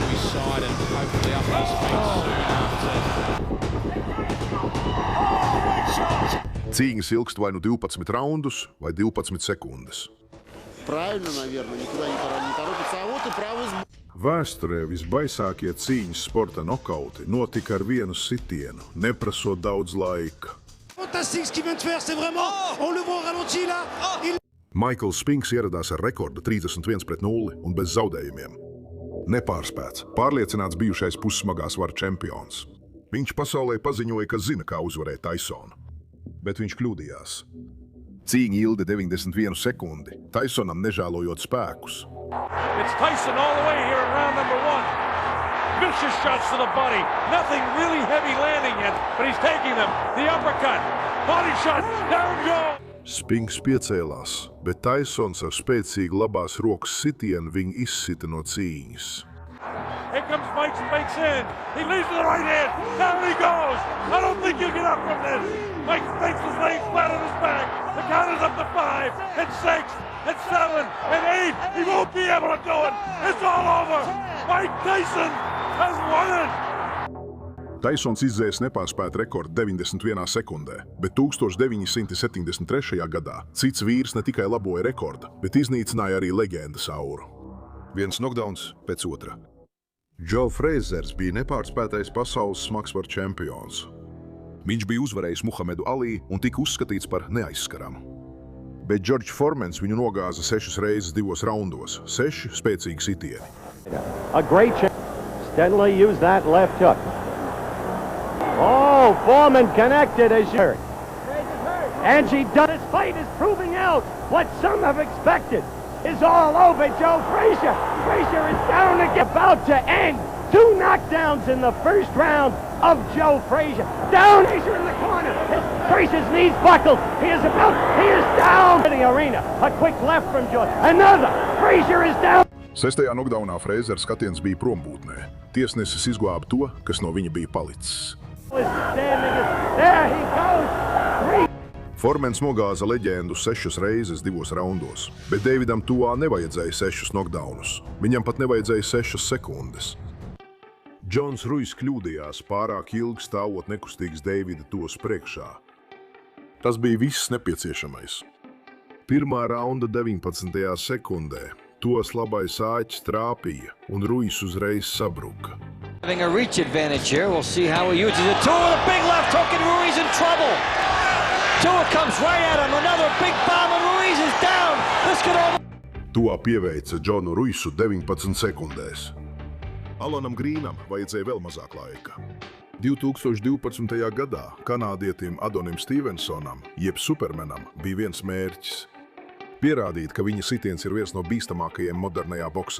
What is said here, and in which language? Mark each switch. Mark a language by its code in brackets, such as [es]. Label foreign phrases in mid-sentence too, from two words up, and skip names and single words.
[en] side and hopefully up his feet soon after. [lv] Cīņas ilgst vai nu 12 raundus, vai 12 sekundes. [ru] Правильно, наверное, никуда не торопится. А вот и правый сбор. [lv] Vēsturē visbaisākie cīņas sporta nokauti notika ar vienu sitienu, neprasot daudz laika. [fr] Fantastique ce qu'il vient de faire, c'est vraiment, on le voit au ralenti là. [lv] Maikls Spinks ieradās ar rekordu 31-0 un bez zaudējumiem. Nepārspēts, pārliecināts bijušais pussmagā svara čempions. Viņš pasaulē paziņoja, ka zina, kā uzvarēt Tysonu. Bet viņš kļūdījās. Cīņa ilga 91 sekundi, Tysonam nežēlojot spēkus. [en] It's Tyson all the way here in round number 1. Vicious shots to the body. Nothing really heavy landing yet, but he's taking them. The uppercut. Body shot. Down goes. [lv] Spinks piecēlās, bet Tysons ar spēcīgu labās rokas sitienu viņu izsita no cīņas. [en] Here comes Mike Spinks in. He leads to the right hand. Down he goes. I don't think you get up from this. Mike Spinks is laying flat on his back. The count is up to 5 and 6 and 7 and 8. He won't be able to do it. It's all over. Mike Tyson has won it. [lv] Tysons izdzēs nepārspēt rekordu 91 sekundē, bet 1973. gadā cits vīrs ne tikai laboja rekordu, bet iznīcināja arī leģendas auru. Viens knockdowns pēc otra. Joe Frazers bija nepārspētais pasaules smagsvaru čempions. Viņš bija uzvarējis Muhamedu Ali un tika uzskatīts par neaizskaramu. Bet George Foreman's viņu nogāza 6 reizes 2 raundos, 6 spēcīgi sitieni. [en] A great chance. Stenley used that left hook. Oh, Foreman connected as you heard. Angie Dunn, his fight is proving out what some have expected is all over. Joe Frazier. Frazier is down again, about to end. 2 knockdowns in the first round of Joe Frazier. Down, Frazier in the corner. Frazier's knees buckled. He is down in the arena. A quick left from Joe. Another. Frazier is down. 6. [lv] knockdownā Frazier skatiens bija prombūtnē. Tiesnesis izglāba to, kas no viņa bija palicis. [en] There he goes. [lv] Formens nogāza leģendu 6 reizes 2 raundos, bet Davidam Tuā nevajadzēja 6 knockdownus. Viņam pat nevajadzēja 6 sekundes. Džons Ruijs kļūdījās pārāk ilgi stāvot nekustīgs Davida Tuos priekšā. Tas bija viss nepieciešamais. Pirmā raunda 19. sekundē Tuos labais āķis trāpīja un Ruijs uzreiz sabruka. [en] Having a reach advantage here, we'll see how he uses it. Tua with a big left hook and Ruiz in trouble. Tua comes right at him, another big bomb and Ruiz is down. This could all... [lv] Tua pieveica Džonu Ruisu 19 sekundēs. Alanam Grīnam vajadzēja vēl mazāk laika. 2012. gadā kanādietim Adonim Stevensonam, jeb Supermanam, bija viens mērķis – pierādīt, ka viņa sitiens ir viens no bīstamākajiem modernajā boksā.